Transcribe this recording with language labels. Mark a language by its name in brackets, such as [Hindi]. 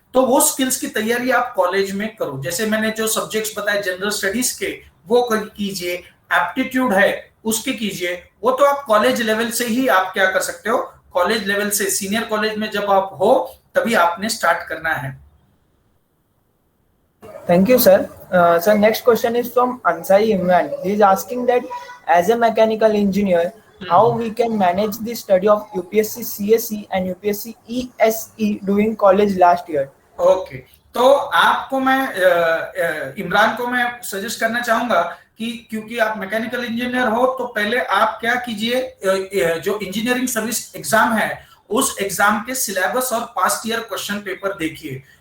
[Hindi] तो वो स्किल्स की तैयारी आप कॉलेज में करो। जैसे मैंने जो सब्जेक्ट्स बताए जनरल स्टडीज के, वो कीजिए, एप्टीट्यूड है उसके कीजिए, वो तो आप कॉलेज लेवल से ही आप क्या कर सकते हो, कॉलेज लेवल से, सीनियर कॉलेज में जब आप हो तभी आपने स्टार्ट करना है। [English] Thank you, sir. So next question is from Ansai Imran. He is asking that as a mechanical engineer, how we can manage the study of UPSC CSE and UPSC ESE during college last year. [Hindi] Okay, तो आपको मैं इमरान को मैं suggest करना चाहूंगा कि क्योंकि आप मैकेनिकल इंजीनियर हो तो पहले आप क्या कीजिए, जो इंजीनियरिंग सर्विस एग्जाम है उस एग्जाम के सिलेबस और पास्ट ईयर क्वेश्चन पेपर देखिए।